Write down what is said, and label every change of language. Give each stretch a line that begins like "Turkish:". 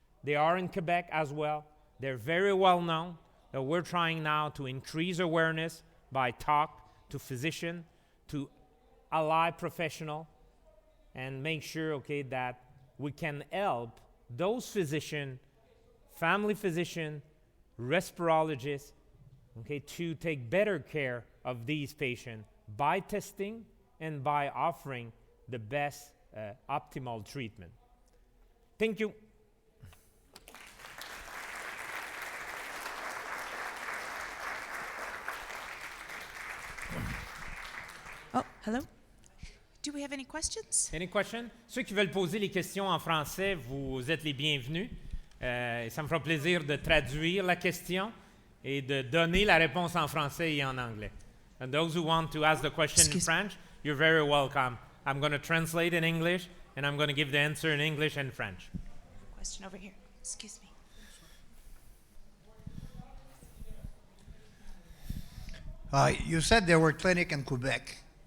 English: They are in Quebec as well. They're very well known. That we're trying now to increase awareness by talk to physician, to ally professional, and make sure, okay, that we can help those physicians, family physician, respirologists, okay, to take better care of these patients by testing and by offering the best optimal treatment. Thank you. Oh, hello. Do we have any questions? Any questions?
French: Ceux qui veulent poser les questions en français, vous êtes les bienvenus. Ça me fera plaisir de traduire la question et de donner la réponse en français et en anglais.
English: And those who want to ask the question in French, you're very welcome. I'm going to translate in English, and I'm going to give the answer in English and French. Question over here. Excuse me. You said there were clinics in Quebec.